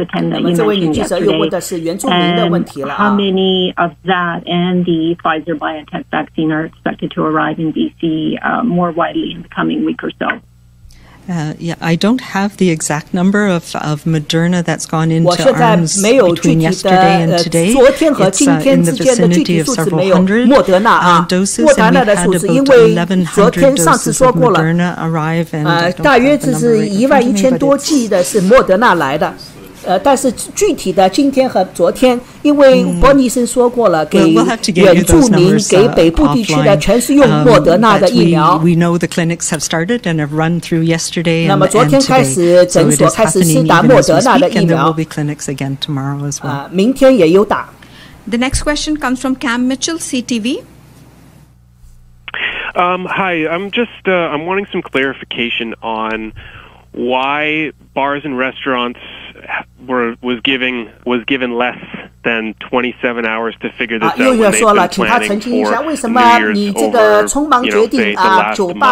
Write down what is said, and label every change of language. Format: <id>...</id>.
<zh>那么这位女记者又问的是原住民的问题了啊。</zh> <en>How many of that and the Pfizer BioNTech vaccine are expected to arrive in BC more widely in the coming week or so? Yeah, I don't have the exact number of Moderna that's gone into arms between yesterday and today. It's in the vicinity of several hundred doses, and we've had about 1,100 doses of Moderna arrive, and I don't have the number right in front of me, but it's</en> <zh>但是具体的今天和昨天，因为伯尼医生说过了，给原住民、给北部地区的全是用莫德纳的疫苗。</zh> <en>We know the clinics have started and have run through yesterday and today.</en> <zh>那么昨天开始诊所开始施打莫德纳的疫苗。</zh> <en>And there will be clinics again tomorrow as well.</en> <zh>明天也有打。</zh> <en>The next question comes from Cam Mitchell, CTV. Hi, I'm wanting some clarification on why bars and restaurants was given less than 27 hours to figure this out when they've been planning for New Year's over, say, the last month.</en>